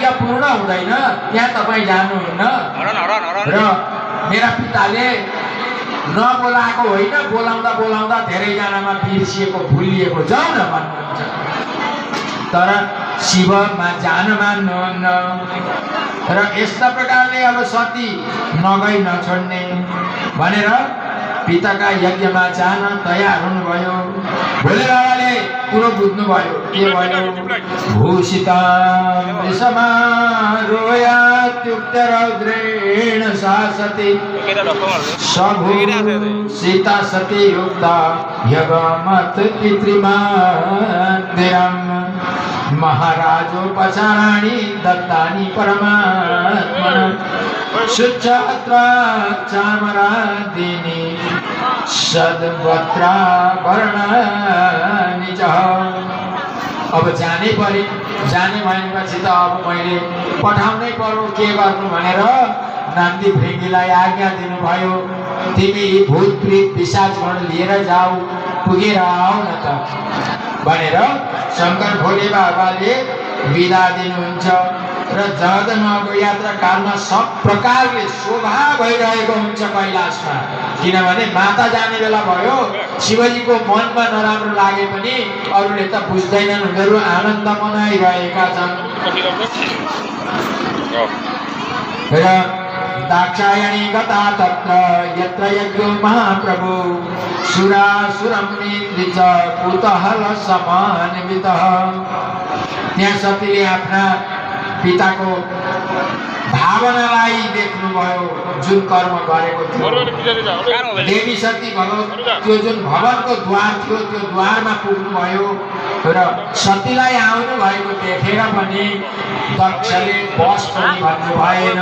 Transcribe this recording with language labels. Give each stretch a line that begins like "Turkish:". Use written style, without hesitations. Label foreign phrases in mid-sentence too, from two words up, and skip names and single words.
Nepali: पूर्ण हुँदैन त्यहाँ तपाईँ जानुहुन्न र मेरा पिताले नबोलाएको होइन बोलाउँदा बोलाउँदा धेरैजनामा बिर्सिएको भुलिएको जाउँ न भन्नुहुन्छ तर शिवमा जान मान्नुहुन्न र यस्ता प्रकारले अब सती नगई नछोड्ने भनेर पिताका यज्ञमा जान तयार हुनुभयो भोले बाबाले कुरो बुझ्नुभयो के भयो भूषिता
Sanskrit: समारोयात्युक्त रौद्रेण सा सती सीता सती युक्ता यगमत पितृमन्दिरम् महाराजोपचाराणि दत्तानि परमात्मनः शुच्छत्वा चामरादीनि सद्वस्त्राभरणानि च
Nepali: अब जानै पर्यो। जाने भनेपछि त अब मैले पठाउनै पर्यो के गर्नु भनेर नन्दी भृङ्गीलाई आज्ञा दिनुभयो, तिमी भूत प्रेत पिशाचगण लिएर जाऊ, पुगेर आऊ न त भनेर शङ्कर भोले बाबाले बिदा दिनुहुन्छ। र जगन्नाथको यात्रा कालमा सब प्रकारले शोभा भइरहेको हुन्छ कैलाशमा, किनभने माता जाने बेला भयो। शिवजीको मनमा नराम्रो लागे पनि अरूले त बुझ्दैनन्, उनीहरू आनन्द मनाइरहेका छन्।
Sanskrit: र दाक्षायणी गता तत्र यत्र यज्ञो महाप्रभु सुरासुरं निद्रिच कुतूहल समान्वितः।
Nepali: त्यहाँ सतीले आफ्ना पिताको भावनालाई देख्नुभयो, जुन कर्म गरेको थियो। देवी सती त्यो जुन भवनको द्वार थियो त्यो द्वारमा पुग्नुभयो र सतीलाई आउनु भएको देखेर पनि दक्षले बस पनि भन्नु भएन।